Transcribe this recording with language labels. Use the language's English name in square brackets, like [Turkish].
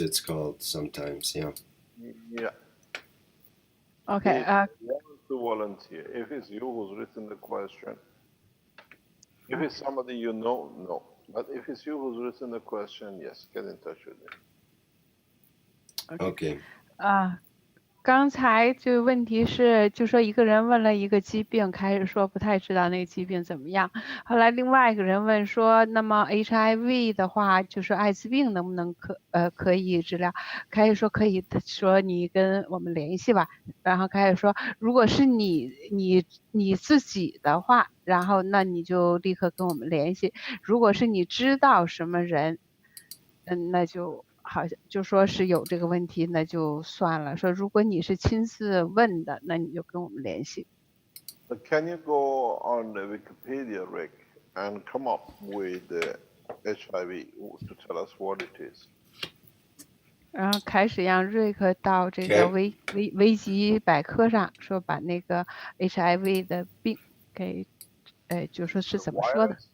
[English] It's called sometimes, yeah. Yeah. Okay. To volunteer. If it's you who's written the question, if it's somebody you know, no. But if it's you who's written the question, yes, get in touch with me. Okay. [Chinese] 刚才就问题是，就说一个人问了一个疾病，开始说不太知道那个疾病怎么样。后来另外一个人问说，那么 HIV 的话，就是艾滋病能不能可以治疗？开始说可以，说你跟我们联系吧。然后开始说，如果是你自己的话，然后那你就立刻跟我们联系。如果是你知道什么人，那就。好像就说是有这个问题，那就算了。说如果你是亲自问的，那你就跟我们联系。 [English] But can you go on the Wikipedia, Rick, and come up with the HIV to tell us what it is? [Chinese] 然后开始让瑞克到这个维基百科上说把那个 HIV 的病给，就说是怎么说的。